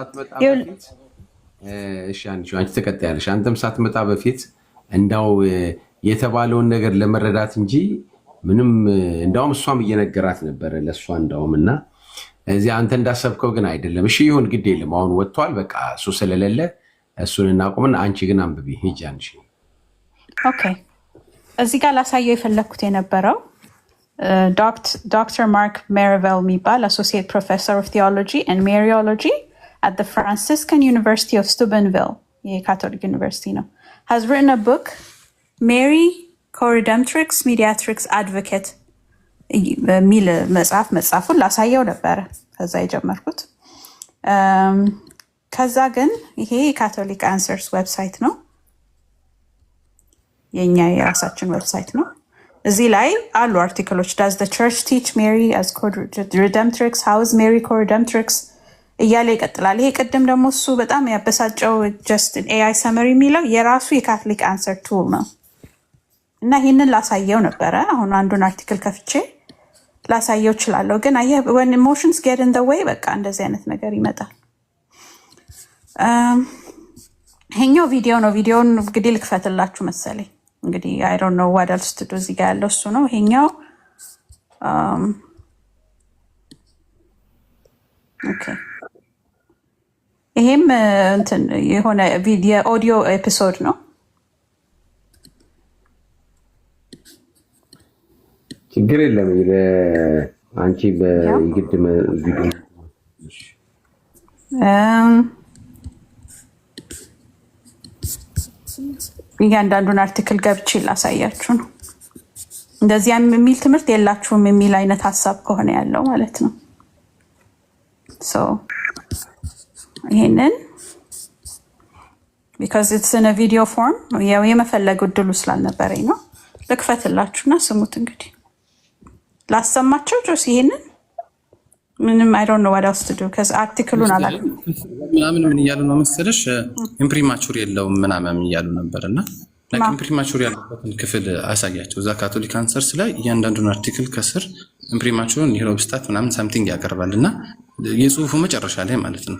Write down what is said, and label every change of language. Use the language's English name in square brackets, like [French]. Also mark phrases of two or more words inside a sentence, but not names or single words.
[Amharic] አንቺ ተቀጣያለሽ። አንተም ሳትመጣ በፊት እንዳው የተባለውን ነገር ለመረዳት እንጂ ምንም እንዳውም እሷም እየነገራት ነበረ ለእሷ እንዳውም እና እዚህ አንተ እንዳሰብከው ግን አይደለም። እሺ ይሁን ግድ የለም አሁን ወጥቷል። በቃ እሱ ስለሌለ እሱን እናቁምና አንቺ ግን አንብቢ ሂጂ አንቺ። [English] ኦኬ [Amharic] እዚህ ጋር ላሳየው የፈለግኩት የነበረው [English] ዶክተር ማርክ ሜሪቬል የሚባል associate professor of theology and mariology at the Franciscan University of Steubenville, [Amharic] የካቶሊክ ዩኒቨርሲቲ ነው, [English] has written a book [Amharic] Mary Co-Redemptrix Mediatrix Advocate የሚል መጽሐፉን ላሳየው ነበረ ከዛ የጀመርኩት። ከዛ ግን ይሄ የካቶሊክ አንሰርስ ዌብሳይት ነው፣ የኛ የራሳችን ዌብሳይት ነው። እዚህ ላይ አሉ አርቲክሎች። [English] does the church teach Mary as co-redemptrix? how is Mary co-redemptrix [Amharic] እያለ ይቀጥላል። ይሄ ቅድም ደግሞ እሱ በጣም ያበሳጨው [English] just AI summary [Amharic] የሚለው የራሱ የካቶሊክ አንሰር ቱል ነው እና ይህንን ላሳየው ነበረ። አሁን አንዱን አርቲክል ከፍቼ ላሳየው እችላለሁ። ግን አየህ [English] when emotions get in the way [Amharic] በቃ እንደዚህ አይነት ነገር ይመጣል። ይሄኛው ቪዲዮ ነው። ቪዲዮውን እንግዲህ ልክፈትላችሁ መሰለኝ። እንግዲህ [English] I don't know what else to do። [Amharic] እዚህ ጋር ያለው እሱ ነው። ይሄኛው ኦኬ ይሄም እንትን የሆነ [English] video audio episode [Amharic] ነው። ችግር የለም። አንቺ በግድ ቪዲዮ እያንዳንዱን አርቲክል ገብቼ ላሳያችሁ ነው። እንደዚያ የሚል ትምህርት የላችሁም የሚል አይነት ሀሳብ ከሆነ ያለው ማለት ነው። ይሄንን [English] because it's in a video form [Amharic] ያው የመፈለግ እድሉ ስላልነበረኝ ነው። ልክፈትላችሁና ስሙት። እንግዲህ ላሰማችሁ ጆስ ይሄንን ምንም [English] I don't know what else to do because [Amharic] አርቲክሉን አላውቅም ምናምን ምን እያሉ ነው መሰለሽ ኢምፕሪማቹር የለውም ምናምን እያሉ ነበርና like ኢምፕሪማቹር ያለበትን ክፍል አሳያቸው። እዛ ካቶሊክ አንሰርስ ላይ እያንዳንዱን አርቲክል ከስር [Latin] imprimatur nihil obstat [Amharic] ምናምን ሳምቲንግ ያቀርባልና የጽሁፉ መጨረሻ ላይ ማለት ነው።